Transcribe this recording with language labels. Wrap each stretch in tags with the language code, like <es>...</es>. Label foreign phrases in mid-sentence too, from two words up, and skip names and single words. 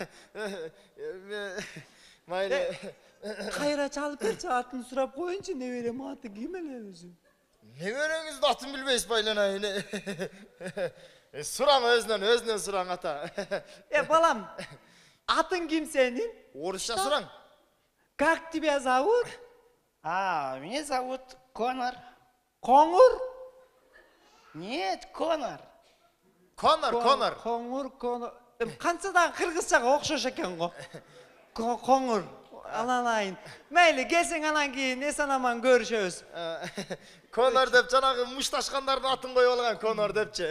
<ky>Майли. Кайра чалып берчи, атын сурап коюнчу, неберем аты ким эле өзү? Небереңизди атын билбейсиз байланайын. Сураң өзүнөн сураң ата. Балам, атын ким сенин? Орусча сураң.</ky> <ru>Как тебя зовут? Меня зовут Конор.</ru> <ky>Коңур?</ky> <ru>Нет, Конор. Конор.</ru> <ky>Коңур. Канчадан кыргызчага окшош экен го. Коңур. Аланайын. Мейли, келсең анан кийин эсен аман көрүшөбүз. Конор деп жанагы мушташкандардын атын коюп алган Конор депчи.</ky>